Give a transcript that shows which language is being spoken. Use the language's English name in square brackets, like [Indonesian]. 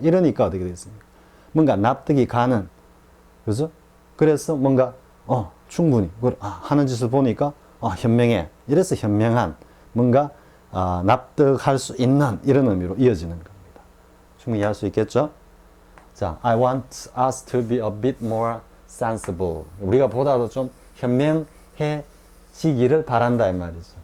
[Korean] 이러니까 어떻게 되겠습니까? 뭔가 납득이 가는, 그죠? 그래서 뭔가, 충분히, 하는 짓을 보니까, 현명해. 이래서 현명한, 뭔가, 납득할 수 있는 이런 의미로 이어지는 겁니다. 충분히 이해할 수 있겠죠? [English] 자, I want us to be a bit more sensible. [Korean] 우리가 보다도 좀 현명해지기를 바란다 이 말이죠.